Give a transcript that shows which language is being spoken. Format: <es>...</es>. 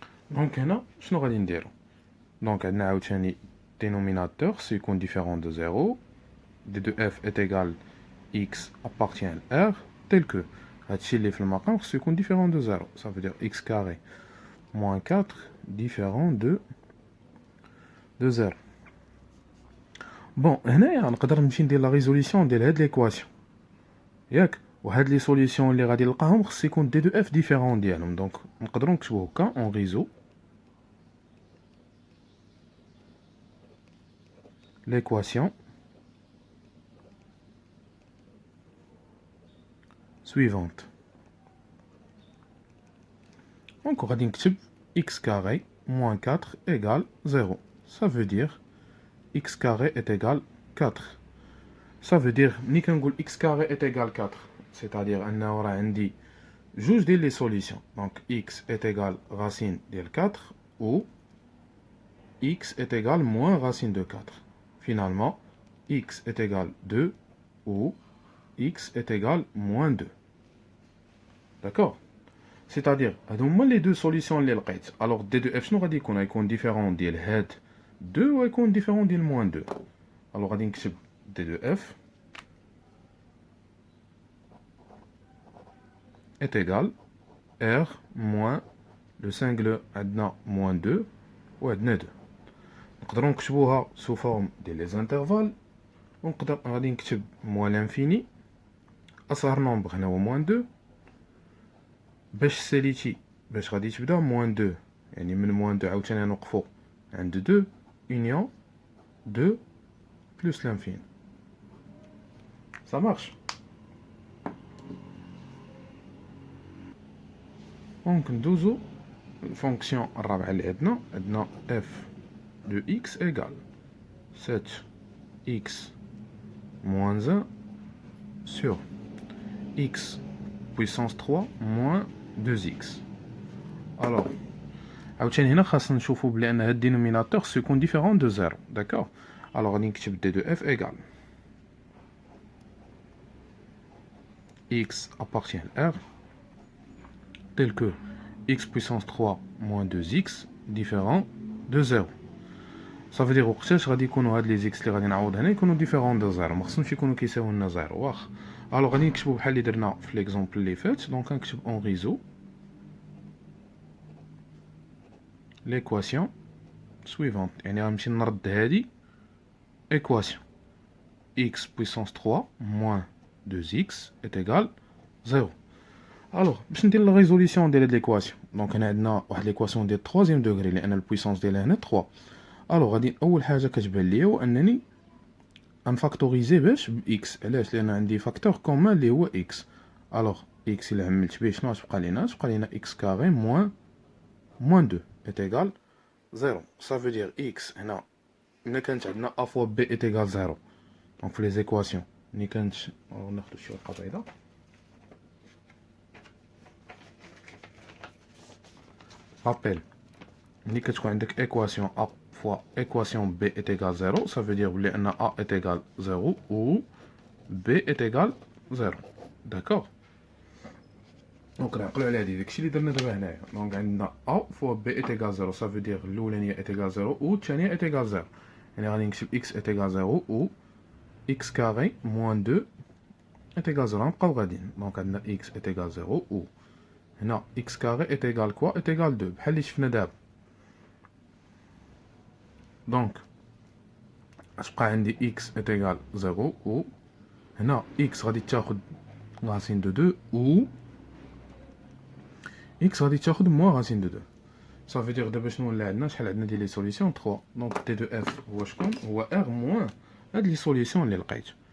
<ar>دونك هنا شنو غادي نديرو؟ دونك عندنا عاوتاني</ar> <fr>dénominateur سيكون différent de 0 d de f est égal x appartient à r tel que</fr> <ar>هادشي اللي في المقام خصو يكون</ar> <fr>différent de 0. ça veut dire x carré moins 4 différent de 0.</fr> <ar>بون هنايا نقدر نمشي ندير لا ريزوليسيون ديال هاد ليكواسيون ياك وهاد لي سوليسيون اللي غادي نلقاهم خص يكون دي دو اف ديفيرون ديالهم. دونك نقدروا نكتبو هكا اون ريزو ليكواسيون suivante. دونك غادي نكتب</ar> <fr>x carré moins 4 égale 0. ça veut dire x carré est égal 4. ça veut dire</fr> <ar>ملي كنقول</ar> <fr>x carré est égal 4 c'est-à-dire</fr> <ar>انه راه عندي جوج ديال لي سوليسيون. دونك</ar> <fr>x est égal racine ديال 4 ou x est égal moins racine de 4. finalement x est égal 2 ou x est égal moins 2. d'accord. c'est-à-dire</fr> <ar>هادو هما لي دو سوليسيون اللي لقيت.</ar> <fr>alors d de f</fr> <ar>شنو غادي يكون؟ غيكون ديفيرون ديال هاد 2 ويكون ديفيرون ديال moins 2.</ar> <fr>alors</fr> <ar>غادي نكتب</ar> <fr>d de f est égal r moins le single</fr> <ar>عندنا</ar> <fr>moins 2 وعندنا 2.</fr> <ar>نقدروا نكتبوها سو فورم ديال لي زانترفال ونقدر غادي نكتب</ar> <fr>moins l'infini</fr> <ar>اصغر نومبر هنا هو moins 2 باش ساليتي باش غادي تبدا moins 2 يعني من موان 2 عاوتاني نوقفو عند 2</ar> <fr>union 2 plus l'infini. Ça marche.</fr> <ar>دونك ندوزو الفونكسيون الرابعة اللي عندنا</ar> <fr>f de x égale 7x moins 1 sur x puissance 3 moins 2x.</fr> <ar>Alors عاوتاني هنا خاصنا نشوفو بلي ان هاد الدينوميناتور سيكون ديفيرون دو زيرو.</ar> <fr>داكوغ.</fr> <ar>الوغ غادي نكتب دي دو اف ايغال</ar> <fr>x appartient à R tel que x puissance 3 moins 2x différent de 0. Ça veut dire</fr> <ar>وقتاش غادي يكونوا هاد لي زيكس اللي غادي نعوض هنا يكونوا ديفيرون دو 0، ما خصهمش يكونوا كيساويو لنا 0 واخ. الوغ غادي نكتبو بحال اللي درنا في ليكزومبل اللي فات. دونك غنكتب اون ريزو</ar> <fr>l'équation suivante.</fr> <ar>يعني غنمشي نرد هادي</ar> <fr>équation x puissance 3 moins 2x est égal 0.</fr> <ar>الوغ باش ندير لا ريزوليسيون ديال هاد ليكواسيون، دونك هنا عندنا واحد ليكواسيون ديال 3 دوغري لان البويسونس ديالها هنا 3. الوغ غادي اول حاجه كتبان ليا هو انني غنفاكتوريزي باش باكس. علاش؟ لان عندي فاكتور كومان اللي هو اكس. الوغ اكس الا عملت به شنو غتبقى لينا؟ تبقى لينا اكس كاري موان 2</ar> <fr>est égal 0. Ça veut dire x</fr> <ar>هنا ملي كانت عندنا</ar> <fr>a fois b est égal 0.</fr> <ar>دونك في لي زيكواسيون ملي كانت ناخدو شي ورقه بيضاء.</ar> <fr>rappel</fr> <ar>ملي كتكون عندك</ar> <fr>équation a fois équation b est égal 0. ça veut dire</fr> <ar>بلي ان</ar> <fr>a est égal 0 ou b est égal 0. d'accord.</fr> <ar>دونك نعقلو على هادي داكشي اللي درنا دابا هنايا. دونك عندنا</ar> <fr>a fois b est égal 0. ça veut dire الاولانيه est égal 0 و الثانيه est égal 0. يعني غادي نكتب x est égal 0 و x carré moins 2 est égal 0.</fr> <ar>نبقاو غاديين. دونك عندنا</ar> <fr>x est égal 0 و هنا x carré est égal quoi؟ est égal 2</fr> <ar>بحال اللي شفنا دابا. دونك غتبقى عندي</ar> <fr>x est égal 0</fr> <ar>و هنا x غادي تاخد</ar> <fr>racine de 2 و x غادي تاخد moins racine de 2. ça veut dire</fr> <ar>دابا شنو ولا عندنا؟ شحال عندنا ديال لي سوليسيون 3. دونك t de f هو شكون؟ هو r moins هاد لي سوليسيون اللي لقيت.</ar>